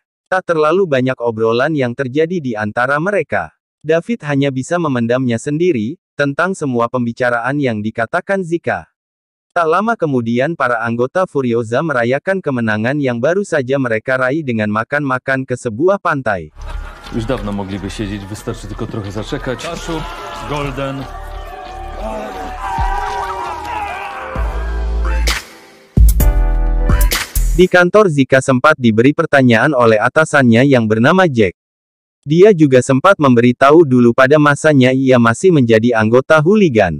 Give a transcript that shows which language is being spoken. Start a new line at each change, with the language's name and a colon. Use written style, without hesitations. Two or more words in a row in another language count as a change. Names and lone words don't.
Indonesian: Tak terlalu banyak obrolan yang terjadi di antara mereka. David hanya bisa memendamnya sendiri, tentang semua pembicaraan yang dikatakan Zika. Tak lama kemudian para anggota Furioza merayakan kemenangan yang baru saja mereka raih dengan makan-makan ke sebuah pantai.
Polish: Już dawno mogliby siedzieć, wystarczy tylko trochę zaczekać. Kaszu, Golden.
Indonesian: Di kantor Zika sempat diberi pertanyaan oleh atasannya yang bernama Jack. Dia juga sempat memberitahu dulu pada masanya ia masih menjadi anggota hooligan.